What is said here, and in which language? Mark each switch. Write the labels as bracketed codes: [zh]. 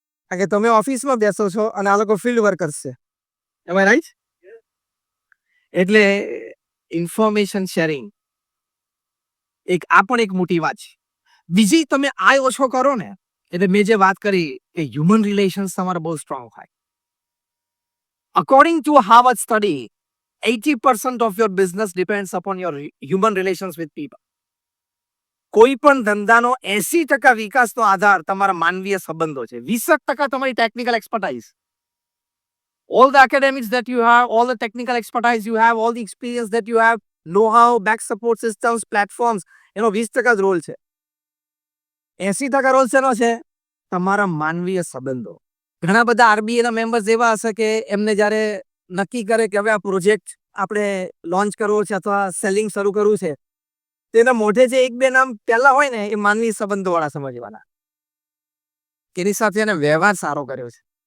[gu] કારણ કે તમે ઓફિસમાં બેસો છો અને આ લોકો ફિલ્ડ વર્કર્સ છે. [en] Am I right? [gu] એટલે ઇન્ફોર્મેશન શેરિંગ આ પણ એક મોટી વાત છે. બીજી, તમે આ ઓછો કરો ને, એટલે મેં જે વાત કરી કે હ્યુમન રિલેશન્સ તમારા બહુ સ્ટ્રોંગ હોય. [en] According to Harvard study, 80% of your business depends upon your human relations with people. [gu] કોઈ પણ ધંધાનો 80% વિકાસનો આધાર તમારા માનવીય સંબંધો છે. 20% તમારી technical expertise. [en] All the academics that you have, all the technical expertise you have, all the experience that you have, know-how, back support systems, platforms, [gu] એનો 20% જ રોલ છે. 80% રોલ શેનો છે? તમારા માનવીય સંબંધો. ઘણા બધા આરબીએ ના મેમ્બર્સ એવા હશે કે એમને જ્યારે નક્કી કરે કે હવે આ પ્રોજેક્ટ આપણે લોન્ચ કરવો છે અથવા સેલિંગ શરૂ કરવું છે, તેના મોઢે જે 1-2 નામ પહેલા હોય ને, એ માનવીય સંબંધો વાળા સમજવાના, એની સાથે એને વ્યવહાર સારો કર્યો છે.